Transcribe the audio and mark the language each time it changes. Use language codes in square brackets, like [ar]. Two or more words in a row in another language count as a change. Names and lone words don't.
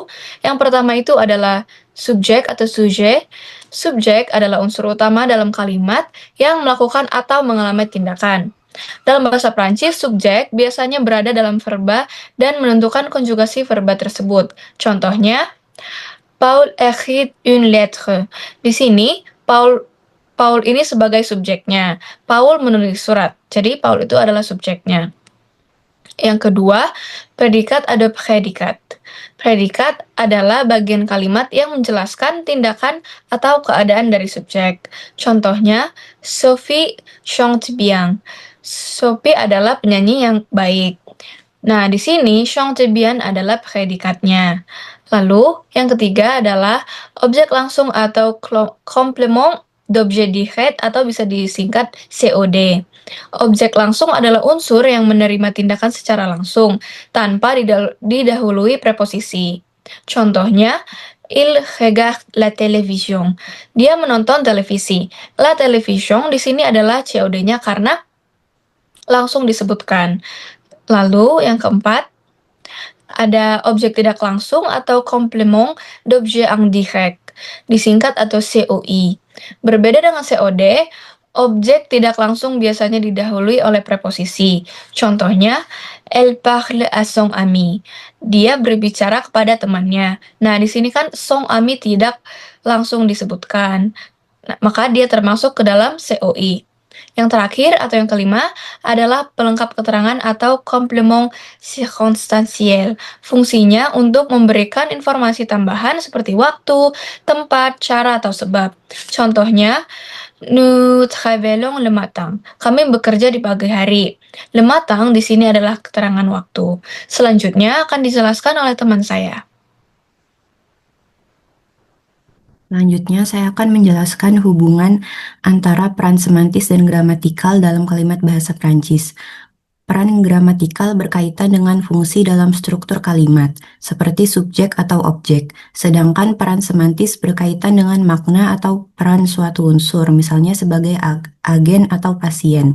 [id] Yang pertama itu adalah subjek atau sujet. Subjek adalah unsur utama dalam kalimat yang melakukan atau mengalami tindakan. Dalam bahasa Prancis, subjek biasanya berada dalam verba dan menentukan konjugasi verba tersebut. Contohnya, [fr] Paul écrit une lettre. [id] Di sini, Paul ini sebagai subjeknya. Paul menulis surat. Jadi, Paul itu adalah subjeknya. Yang kedua, predikat atau predikat. Predikat adalah bagian kalimat yang menjelaskan tindakan atau keadaan dari subjek. Contohnya, [fr] Sophie chante bien. [id] Sophie adalah penyanyi yang baik. Nah, di sini [fr] chante bien [id] adalah predikatnya. Lalu, yang ketiga adalah objek langsung atau [fr] complément d'objet direct [id] atau bisa disingkat COD. Objek langsung adalah unsur yang menerima tindakan secara langsung tanpa didahului preposisi. Contohnya, [fr] il regarde la télévision. [id] Dia menonton televisi. [fr] La télévision [id] di sini adalah COD-nya karena langsung disebutkan. Lalu yang keempat, ada objek tidak langsung atau [fr] complément d'objet indirect, [id] disingkat atau COI. Berbeda dengan COD, objek tidak langsung biasanya didahului oleh preposisi. Contohnya, [fr] elle parle à son ami. [id] Dia berbicara kepada temannya. Nah, di sini kan [fr] son ami [id] tidak langsung disebutkan. Nah, maka dia termasuk ke dalam COI. Yang terakhir atau yang kelima adalah pelengkap keterangan atau [fr] complément circonstanciel. [id] Fungsinya untuk memberikan informasi tambahan seperti waktu, tempat, cara, atau sebab. Contohnya, [fr] nous travaillons le matin. [id] Kami bekerja di pagi hari. [fr] Le matin [id] di sini adalah keterangan waktu. Selanjutnya akan dijelaskan oleh teman saya. Selanjutnya, saya akan menjelaskan hubungan antara peran semantis dan gramatikal dalam kalimat bahasa Prancis. peran gramatikal berkaitan dengan fungsi dalam struktur kalimat, seperti subjek atau objek, sedangkan peran semantis berkaitan dengan makna atau peran suatu unsur, misalnya sebagai agen atau pasien.